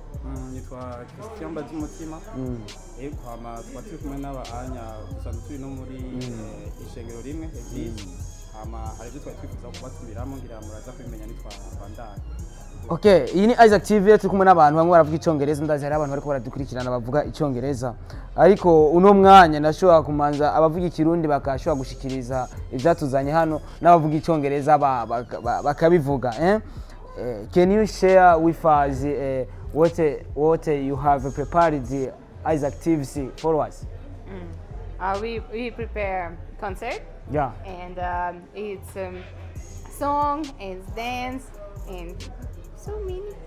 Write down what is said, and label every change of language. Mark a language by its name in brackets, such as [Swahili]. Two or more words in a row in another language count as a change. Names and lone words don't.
[Rundi] nitwa Christian Badumutima kwama twaturi kumwe n'abanya gusanzwe turi no muri ishengero rimwe ebyiri hari ibyo twifuza kubatumiramo ngira muraza kubimenya nitwa ubandanye. Okay, iyi ni Isaac TV turi kumwe n'abantu bamwe baravuga icyongereza ndazi hari abantu bariko baradukurikirana bavuga icyongereza ariko uno mwanya ndashobora kumanza abavuga ikirundi bakashobora gushikiriza ivyatuzanye hano n'abavuga icyongereza bakabivuga [English] Can you share with us what you have prepared the Isaac TV for us? We prepare concert. Yeah. And it's song, it's dance, and so many.